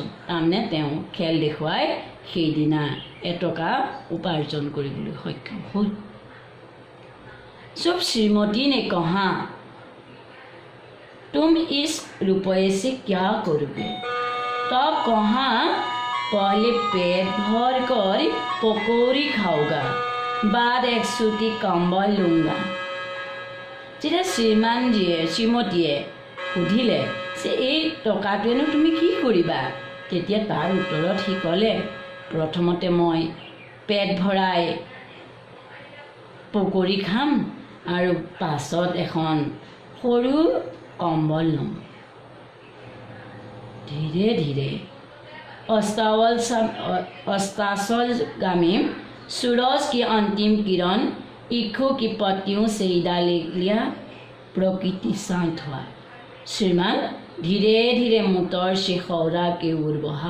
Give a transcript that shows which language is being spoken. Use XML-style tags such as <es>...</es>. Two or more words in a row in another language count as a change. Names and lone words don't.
<as>তাৰমানে তেওঁ খেল দেখুৱাই সেইদিনা এটকা উপাৰ্জন কৰিবলৈ সক্ষম হ'ল।</as> <hi>जब श्रीमती ने कहा तुम इस रुपये से क्या करोगे, तब कहा पहले पेट भर कर पकौड़ी खाऊंगा, बाद एक सूती कंबल लूँगा।</hi> <as>যেতিয়া শ্ৰীমতীয়ে সুধিলে যে এই টকাটোৱেনো তুমি কি কৰিবা, তেতিয়া তাৰ উত্তৰত সি ক'লে, প্ৰথমতে মই পেট ভৰাই পকৰি খাম আৰু পাছত এখন সৰু কম্বল ল'ম।</as> <hi>धीरे धीरे अस्ताचलगामी सूरज की अंतिम किरण ईखों की पत्तियों से इदा ले लिया। प्रकृति शांत हुआ। श्रीमान धीरे धीरे मोटर से खौरा के ओर बढ़ा।</hi>